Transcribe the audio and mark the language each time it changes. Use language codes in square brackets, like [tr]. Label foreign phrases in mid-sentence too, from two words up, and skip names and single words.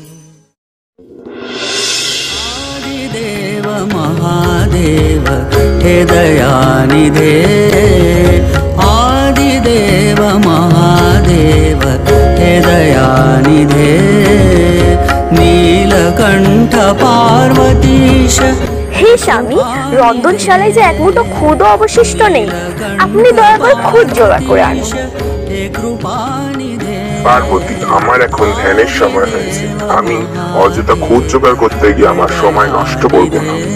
[sa] आदिदेव महादेव हे दयानिधे, आदिदेव महादेव हे दयानिधे, नीलकण्ठ पार्वतीश। [bn] হে স্বামী, রন্ধনশালায় যে এক মুঠো খুদও অবশিষ্ট নেই, আপনি দয়া করে খুদ জোগাড় করে আনুন। পার্বতী, আমার এখন ধ্যানের সময় হয়েছে, আমি অযথা খুদ জোগাড় করতে গিয়ে আমার সময় নষ্ট করব না।